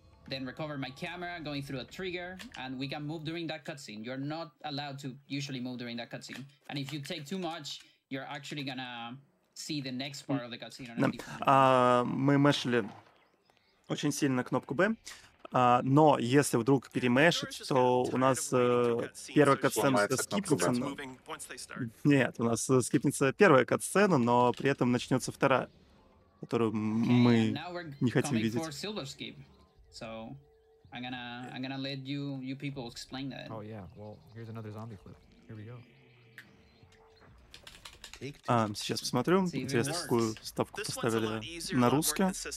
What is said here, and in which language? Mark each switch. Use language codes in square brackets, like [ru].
[en] Then recover my camera, going through a trigger, and we can move during that cutscene. You're not allowed to usually move during that cutscene. And if you take too much, you're actually gonna see the next part of the cutscene. [ru] Мы мэшили очень сильно кнопку B, но если вдруг перемешить, то у нас первая катсцена скипнется. Нет, у нас скипнется первая катсцена, но при этом начнется вторая, которую мы не хотим видеть. [en] So I'm gonna let you people explain that. Oh yeah, well here's another zombie clip. Here we go. [ru] Сейчас посмотрю. Интересно, какую ставку поставили на русском.